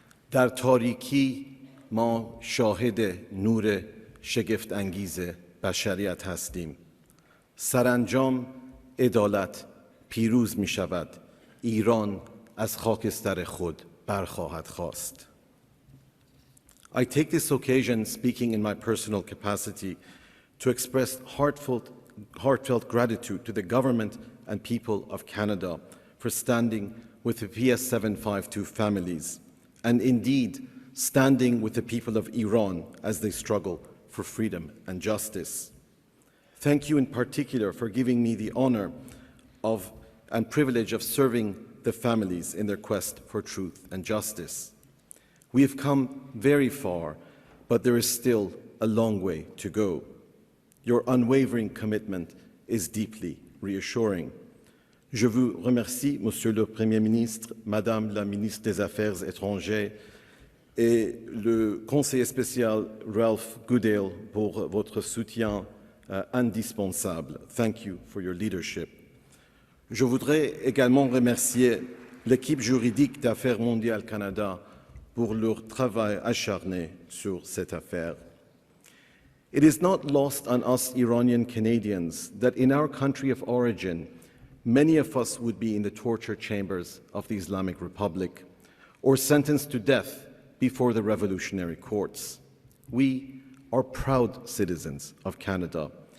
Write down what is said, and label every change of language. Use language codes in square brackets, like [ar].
[fa] در تاریکی ما شاهد نور شگفت انگیز بشریت هستیم. سرانجام عدالت پیروز می شود. ایران از خاکستر خود برخواهد خاست. [en] I take this occasion, speaking in my personal capacity, to express heartfelt gratitude to the government and people of Canada for standing with the PS752 families, and indeed standing with the people of Iran as they struggle for freedom and justice. Thank you in particular for giving me the honor of and privilege of serving the families in their quest for truth and justice. We have come very far, but there is still a long way to go. Your unwavering commitment is deeply reassuring. [fr] Je vous remercie, Monsieur le Premier ministre, Madame la ministre des Affaires étrangères et le conseiller spécial Ralph Goodale pour votre soutien indispensable. [en] Thank you for your leadership. [fr] Je voudrais également remercier l'équipe juridique d'Affaires mondiales Canada pour leur travail acharné sur cette affaire. [en] It is not lost on us Iranian Canadians that in our country of origin, many of us would be in the torture chambers of the Islamic Republic or sentenced to death before the revolutionary courts. We are proud citizens of Canada.